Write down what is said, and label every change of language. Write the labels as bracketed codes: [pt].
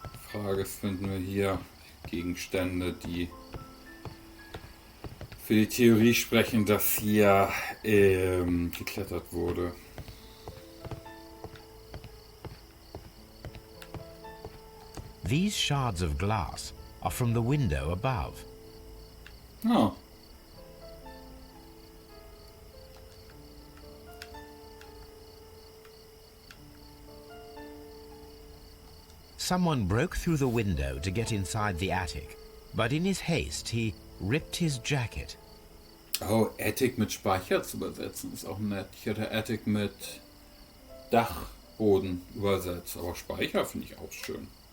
[de] Frage ist, finden wir hier Gegenstände, die für die Theorie sprechen, dass hier geklettert wurde. [en] These shards of glass are from the window above. Ah. Someone broke through the window to get inside the attic, but in his haste he ripped his jacket. [de] Oh, Attic mit Speicher zu übersetzen ist auch nett. Ich hätte Attic mit Dachboden übersetzt, aber Speicher finde ich auch schön.